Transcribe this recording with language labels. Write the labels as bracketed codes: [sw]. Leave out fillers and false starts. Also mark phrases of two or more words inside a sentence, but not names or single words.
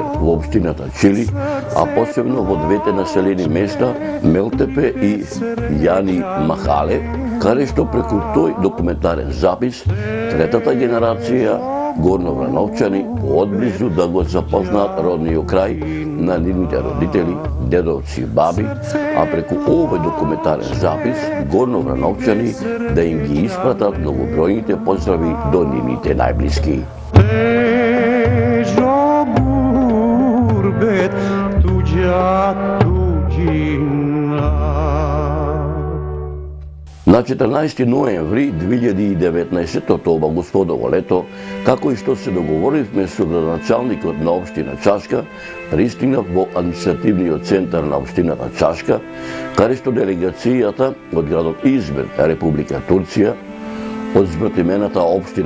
[mk] во општината Чили, а посебно во двете населени места Мелтепе и Јани Махале, каде што преку тој документарен запис, третата генерација Горно Врановчани одблизу да го запознаат родниот крај на нивните родители, дедовци и баби, а преку овој документарен запис Горно Врановчани да им ги испратат многобројните поздрави до нивните најблиски. [bs] Težo gurbet tuđa tuđina. [mk] На 14 ноември 2019 ова господово лето, како и што се договоривме со градоначалникот на општина Чашка, пристигнав во административниот центар на општината Чашка, каде што делегацијата од градот Измир, Република Турција, од збратимената општина